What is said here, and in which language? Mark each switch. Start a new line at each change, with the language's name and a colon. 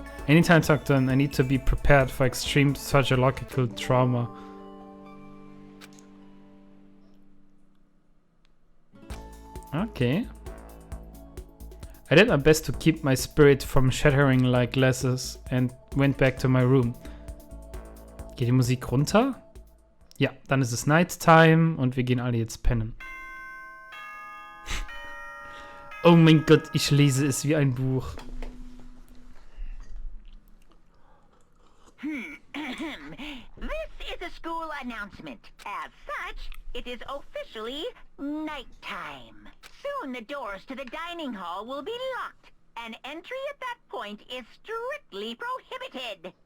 English: Anytime I talk to him, I need to be prepared for extreme psychological trauma. Okay. I did my best to keep my spirit from shattering like glasses and went back to my room.
German: Geht die Musik runter? Ja, dann ist es Nighttime und wir gehen alle jetzt pennen. Oh mein Gott, ich lese es wie ein Buch.
English: This is a school announcement. As such, it is officially nighttime. Soon the doors to the dining hall will be locked, and entry at that point is strictly prohibited.